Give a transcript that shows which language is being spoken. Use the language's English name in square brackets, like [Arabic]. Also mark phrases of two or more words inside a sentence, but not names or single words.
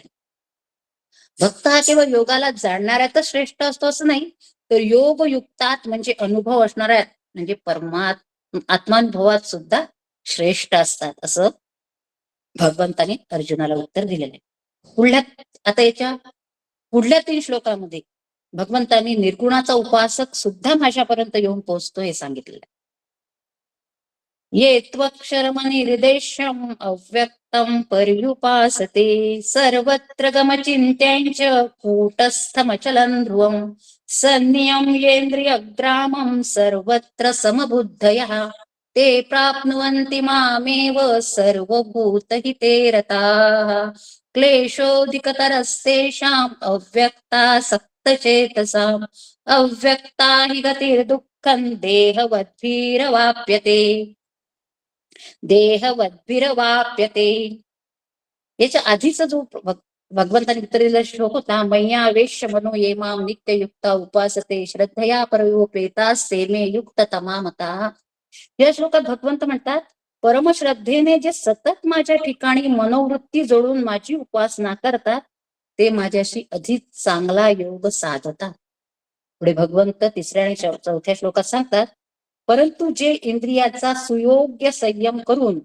[Marathi] भक्त हा केवळ योगाला जाणणाऱ्यातच श्रेष्ठ असतो असं नाही, तर योगयुक्तात म्हणजे अनुभव असणाऱ्या म्हणजे आत्मानुभवात सुद्धा श्रेष्ठ असतात, असं भगवंताने अर्जुनाला उत्तर दिलेलं आहे. आता याच्या पुढल्या 3 श्लोकामध्ये भगवंतांनी निर्गुणाचा उपासक सुद्धा माझ्यापर्यंत येऊन पोहोचतो हे सांगितलेलं आहे. [Sanskrit] ये त्वक्षरमनिर्देशम अव्यक्तम पर्युपासते सर्वत्र गमचिन्त्यांच कूटस्थमचलं ध्रुवं संनियम्येन्द्रियग्रामं सर्वत्र समबुद्धयः ते प्राप्नुवन्ति मामेव सर्वभूतहिते रताः क्लेशोऽधिकतरस्तेषाम् अव्यक्तासक्तचेतसाम् अव्यक्ता हि गतिर्दुःखं देहवद्भिरवाप्यते. [Marathi] याच्या आधीचा जो भगवंताने उत्तर दिलेला श्लोक होता, [Sanskrit] मय्यावेश्य मनो ये मां नित्ययुक्ता उपासते श्रद्धया परयोपेतास्ते मे युक्ततमा मताः. [Marathi] या श्लोकात भगवंत म्हणतात, परमश्रद्धेने जे सतत माझ्या ठिकाणी मनोवृत्ती जोडून माझी उपासना करतात ते माझ्याशी अधिक चांगला योग साधतात. पुढे भगवंत 3ऱ्या आणि 4थ्या श्लोकात सांगतात, परंतु जे इंद्रियाचा सुयोग्य संयम करून